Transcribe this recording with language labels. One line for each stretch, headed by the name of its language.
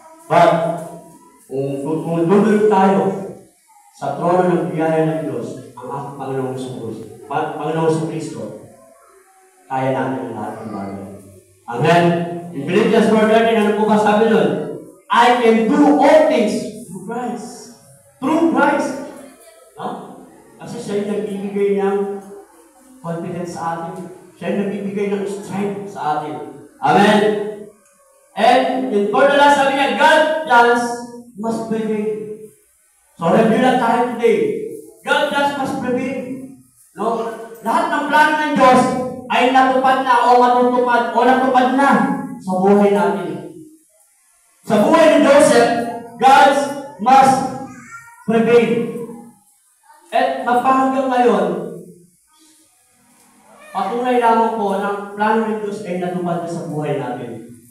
Filipino: But, kung duduloy tayo sa trono ng biyaya ng Diyos, ang ating Panginoong sa Kristo, kaya natin ang lahat ng bagay. Amen?
English: In Philippians 4:13,
Filipino: ano po ba sabi nun?
English: I can do all things through Christ. Through Christ. No?
Filipino: Kasi siya yung nagbibigay ng confidence sa atin. Siya yung nagbibigay ng strength sa atin. Amen?
English: And in for the last,
Filipino: sabi niya,
English: God plans must prevail.
Filipino: So, review lang tayo today.
English: God plans must prevail. No?
Filipino: Lahat ng plano ng Diyos ay natupad na o matutupad o natupad na sa buhay natin. Sa buhay ni Joseph,
English: God must prevail.
Filipino: At magpahanggang ngayon, patunay lamang po ng plano ng Diyos ay natupad na sa buhay natin.